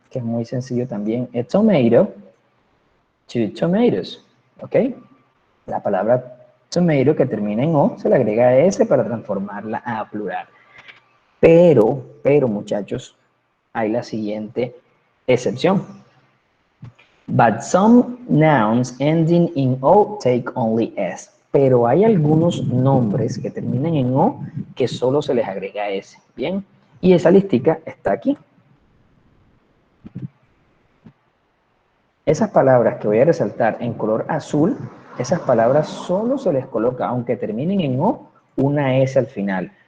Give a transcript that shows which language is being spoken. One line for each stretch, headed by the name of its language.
Spanish: Que es muy sencillo también.
English: A tomato, two tomatoes.
Spanish: ¿Ok? La palabra tomato que termina en O se le agrega S para transformarla a plural. Pero muchachos, hay la siguiente excepción.
English: But some nouns ending in O take only S.
Spanish: Pero hay algunos nombres que terminan en O que solo se les agrega S. Bien, y esa listica está aquí. Esas palabras que voy a resaltar en color azul, esas palabras solo se les coloca, aunque terminen en O, una S al final.